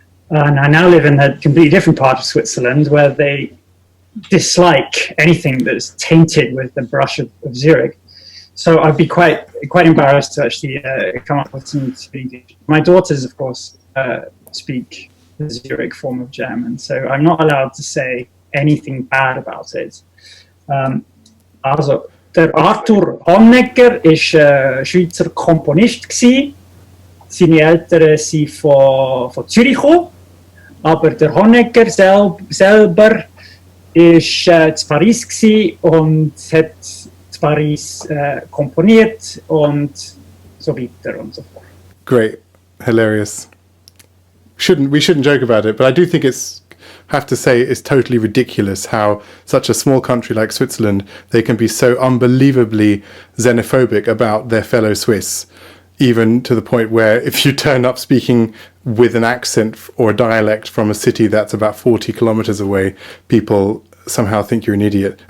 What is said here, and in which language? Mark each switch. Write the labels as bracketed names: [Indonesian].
[English] And I now live in a completely different part of Switzerland where they dislike anything that's tainted with the brush of Zurich. So I'd be quite embarrassed to actually come up with some speech. My daughters, of course, speak the Zurich form of German, so I'm not allowed to say anything bad about it. [Swiss German] Also, der Arthur Honegger ist Schweizer Komponist gsi. Seine Eltern sind von Zürich gekommen, aber der Honegger selber ist in Paris gsi und hat in Paris komponiert und so weiter und so fort. [English] Great, hilarious. We shouldn't joke about it, but I do think have to say it's totally ridiculous how such a small country like Switzerland, they can be so unbelievably xenophobic about their fellow Swiss, even to the point where if you turn up speaking with an accent or a dialect from a city that's about 40 kilometers away, people somehow think you're an idiot.